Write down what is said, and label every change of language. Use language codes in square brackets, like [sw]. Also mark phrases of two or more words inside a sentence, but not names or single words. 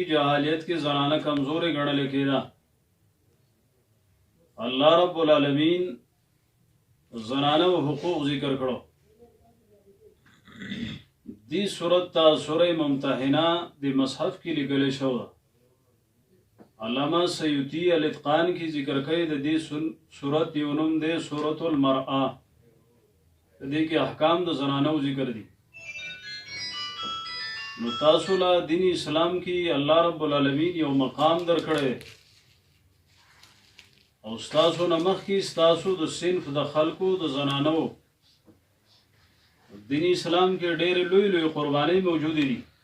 [ps] جهالیت کې زنانه کمزورې ګڼلې کېده. الله رب العالمین زنانه حقوق ذکر کړو. دی سورت تا سورہ ممتحنہ دی مصحف کی لګلې شو ده. علامہ سیوطی الاتقان کی ذکر کوي د دې سورت یو نوم دی سورۃ المرأة. د دې کې احکام د زنانو ذکر دي. نو تاسو له دین اسلام کې الله رب العالمین یو مقام درکړی او ستاسو نه مخکې ستاسو د صنف د خلکو د زنانو دین اسلام کې ډېرې لوی لوی قربانۍ موجودې دي.